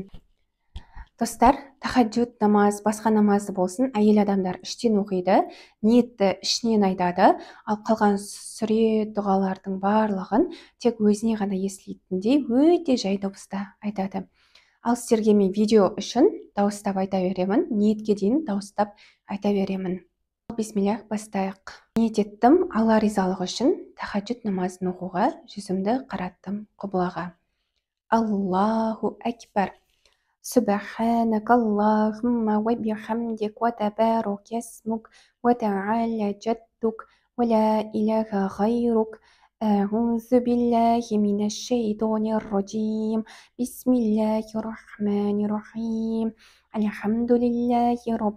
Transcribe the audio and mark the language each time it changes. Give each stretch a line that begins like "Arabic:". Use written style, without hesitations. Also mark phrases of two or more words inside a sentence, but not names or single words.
Kazakh: Достар, тахаджуд намаз, басқа намазды болсын, әйел адамдар іштен оқиды, ниетті ішінен айтады, ал қалған сүре дұғалардың барлығын тек өзіне ғана естілетіндей өте жай дауыста айтады. Ал сіздерге мен видео үшін дауыстап айта беремін, ниетке дейін дауыстап айта беремін. Бисмиллах, бастайық. Ниет еттім, Алла ризалығы үшін тахаджуд намазын оқуға жүзімді қараттым құблаға.
Arabic: الله أكبر. سبحانك اللهم وبحمدك وتبارك اسمك وتعالى جدك ولا إله غيرك أعوذ بالله من الشيطان الرجيم بسم الله الرحمن الرحيم الحمد لله رب